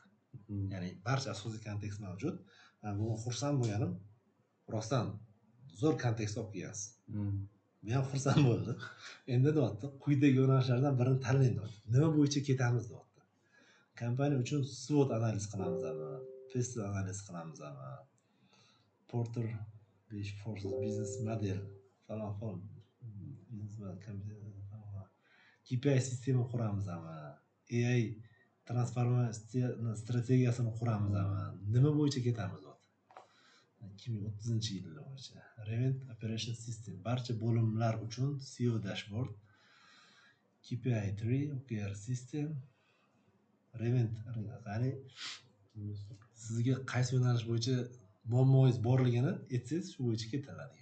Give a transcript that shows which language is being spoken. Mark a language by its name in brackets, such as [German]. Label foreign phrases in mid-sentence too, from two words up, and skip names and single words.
[Uzbek] Ya'ni barcha asosiy kontekst mavjud. Men bu xursand bo'lganim, rostdan zo'r kontekst olib kelgansiz. Men ham xursand bo'ldim. Endi deyapti quyidagi yo'nalishlardan birini tanlang deyapti. Nima bo'yicha ketamiz deyapti. Kompaniya uchun SWOT analiz qilamizmi? Test analiz qilamizmi? Porter Besh Forces [English] business model [Uzbek] falon. KPI sistema quramizmi? AI transformatsiya strategiyasini quramizmi? Nima bo'yicha ketamiz deyapti. 2030-yil bo'yicha Revit Operation System barcha bo'limlar uchun [English] CEO dashboard, [Uzbek] KPI 3, [English] OKR System, [Uzbek] Revit qani sizga qaysi yo'nalish bo'yicha muammongiz borligini aytsangiz shu bo'yicha ketiladi.